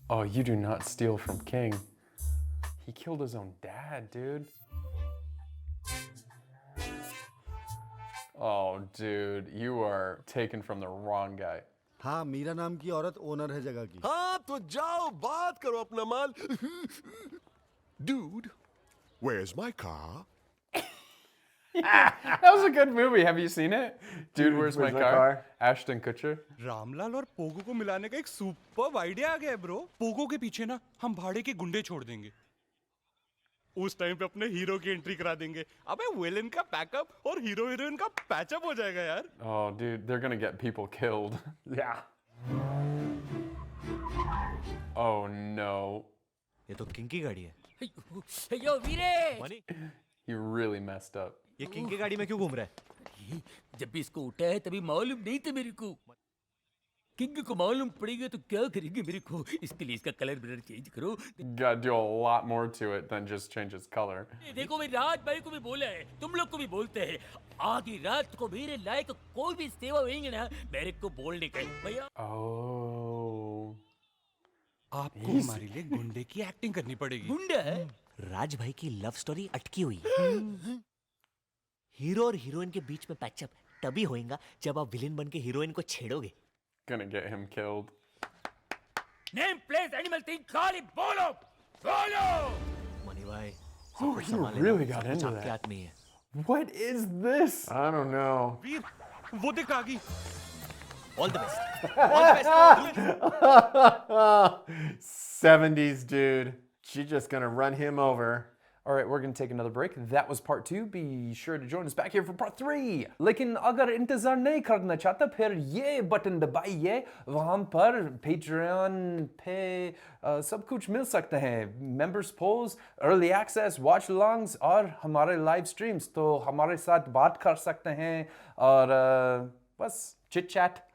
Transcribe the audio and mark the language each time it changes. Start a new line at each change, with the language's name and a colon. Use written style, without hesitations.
English: Oh, you do not steal from King. He killed his own dad, dude. Oh, dude, you are taken from the wrong guy.
Hindi: हाँ, मीरा नाम की औरत owner है जगह की। हाँ तो जाओ बात करो अपना माल।
English: Dude, where's my car? That was a good movie. Have you seen it? Dude, where's my car? Ashton Kutcher.
Hindi: Ramlal और पोगो को मिलाने का एक सुपर्ब आइडिया आ गया है ब्रो। पोगो के पीछे ना हम भाड़े के गुंडे छोड़ देंगे। उस टाइम पे अपने हीरो की एंट्री करा देंगे। अबे विलेन का बैकअप और हीरो हीरोइन का पैचअप हो जाएगा यार।
English: Oh, dude, they're gonna get people killed. Yeah. Oh no.
Hindi: ये तो किंग की गाड़ी है। यो वीरे, money,
English: He really messed up.
Hindi: ये किंग की गाड़ी में क्यों घूम रहा है? जब भी इसको उठा है तभी मालूम नहीं था मेरे को। किंग को मालूम पड़ेगा तो क्या करेंगे मेरे को? इसके लिए इसका कलर ब्लर चेंज करो।
English: Gotta do a lot more to it than just change its color.
Hindi: देखो मैं राज भाई को भी बोला है, तुम लोग को भी बोलते हैं, आधी रात को मेरे लायक कोई भी सेवा होंगे ना, मेरे को बोलने का भैया।
English: Oh.
Hindi: आपको हमारे लिए गुंडे की एक्टिंग करनी पड़ेगी। गुंडा है? राज भाई की लव स्टोरी अटकी हुई है। हीरो और हीरोइन के बीच में पैचअप तभी होएगा जब आप विलेन बन के हीरोइन को छेड़ोगे।
English: Gonna get him killed.
Hindi: Name place animal thing खाली बोलो, बोलो। मनी भाई,
English: Oh, he really got into
Hindi: आपके
English: that.
Hindi: हाथ में है।
English: What is this? I don't know.
Hindi: वीर, वो देख आ गई।
English: All the best. All the best. 70s dude. She's just gonna run him over. All right, we're going to take another break. That was part 2. Be sure to join us back here for part 3.
Hindi: लेकिन अगर इंतज़ार नहीं करना चाहता फिर ये button दबाइए, वहाँ पर Patreon पे सब कुछ मिल सकते हैं.
English: Members polls, early access, watch alongs
Hindi: और हमारे
English: live streams.
Hindi: तो हमारे साथ बात कर सकते हैं और बस chit chat.